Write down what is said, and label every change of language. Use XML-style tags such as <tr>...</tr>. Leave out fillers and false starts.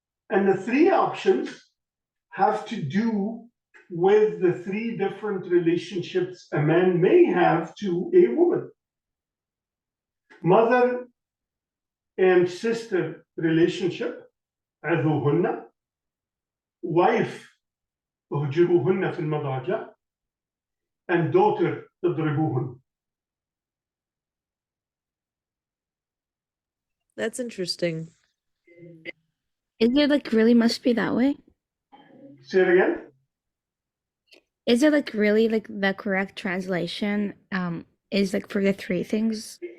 <en>And the three options have to do with the three different relationships a man may have to a woman. Mother and sister relationship,</en> <ar>عذوهن.</ar> <en>Wife,</en> <ar>اهجروهن في المضاجع.</ar> <en>And daughter,</en> <ar>اضربوهن.</ar> <en>That's interesting. Is it like really must be that way? Say it again. Is it like really like the correct translation? Is like for the three things?</en>